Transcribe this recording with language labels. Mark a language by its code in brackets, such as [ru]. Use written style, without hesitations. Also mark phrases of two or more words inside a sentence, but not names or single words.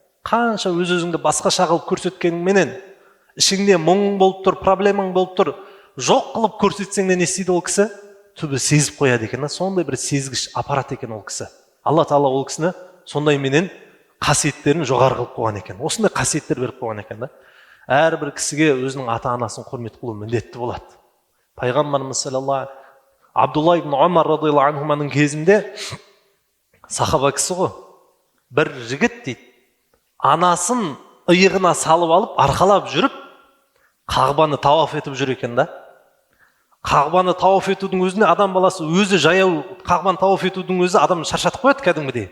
[kk] Қанша өз-өзіңді басқаша қылып көрсеткеніңменен, ішіңде мұң болып тұр, проблемаң болып тұр, жоқ қылып көрсетсең де не істейді ол кісі? Түбі сезіп қояды екен да. Сондай бір сезгіш аппарат екен ол кісі. Алла Тағала ол кісіні сондай менен қасиеттерін жоғары қылып қойған екен. Осындай қасиеттер беріп қойған екен да. Әрбір кісіге өзінің ата-анасын құрмет қылу міндетті болады. Пайғамбарымыз саллаллаху Абдулла ибн Умар [ar] رضي الله عنهما [kk] кезінде сахаба кісі ғой. Бір жігіт дейді, анасын иығына салып алып, арқалап жүріп, Қағбаны тауаф етіп жүр екен да. Қағбаны тауаф етудің өзіне адам баласы өзі жаяу Қағбаны тауаф етудің өзі адам шаршатып қояды кәдімгідей.